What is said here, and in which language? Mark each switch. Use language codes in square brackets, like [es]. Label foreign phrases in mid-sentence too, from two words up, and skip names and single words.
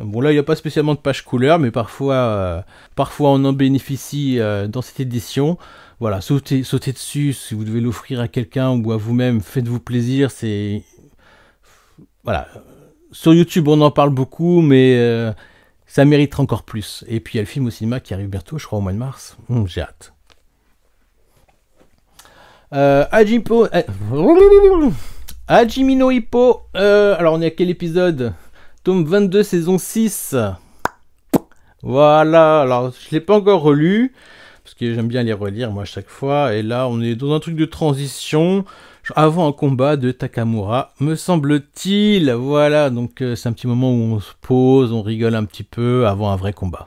[fr] Bon là, il n'y a pas spécialement de page couleur, mais parfois on en bénéficie dans cette édition. Voilà, sautez dessus si vous devez l'offrir à quelqu'un ou à vous-même, faites-vous plaisir. C'est voilà, sur YouTube on en parle beaucoup, mais ça mérite encore plus. Et puis il y a le film au cinéma qui arrive bientôt, je crois au mois de mars. J'ai hâte. Hajime no Ippo. Alors on est à quel épisode? Tome 22, saison 6. Voilà, alors je l'ai pas encore relu. Parce que j'aime bien les relire moi à chaque fois, et là on est dans un truc de transition, avant un combat de Takamura, me semble-t-il, voilà, donc c'est un petit moment où on se pose, on rigole un petit peu, avant un vrai combat.